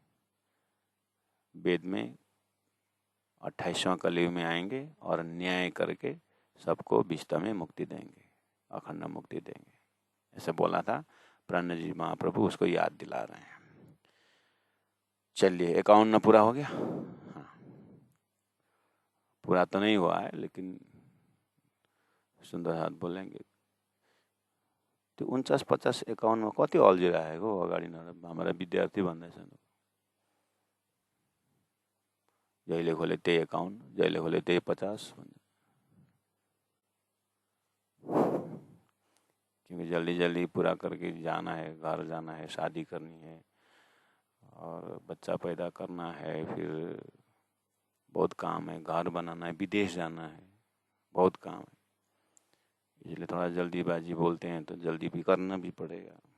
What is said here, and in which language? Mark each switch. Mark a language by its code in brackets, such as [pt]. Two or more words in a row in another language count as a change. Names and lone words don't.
[hi] वेद में 28वां कलयुग में आएंगे और न्याय करके सबको विष्टा में मुक्ति देंगे, अखंड मुक्ति देंगे, ऐसे बोला था प्रण जी महाप्रभु, उसको याद दिला रहे हैं। चलिए 51 पूरा हो गया। हाँ, पूरा तो नहीं हुआ है लेकिन सुंदर हाथ बोलेंगे। [ne] त्यो 49, 50, 51 कति अल्झिरहेको अगाडि हाम्रा विद्यार्थी भन्दैछन्, जहिले खोले त्यही 51, जहिले खोले त्यही 50 भन्छ। [hi] क्योंकि जल्दी जल्दी पूरा करके जाना है, घर जाना है, शादी करनी है और बच्चा पैदा करना है, फिर बहुत काम है, घर बनाना है, विदेश जाना है, बहुत काम है, इसलिए थोड़ा जल्दीबाजी बोलते हैं तो जल्दी भी करना भी पड़ेगा।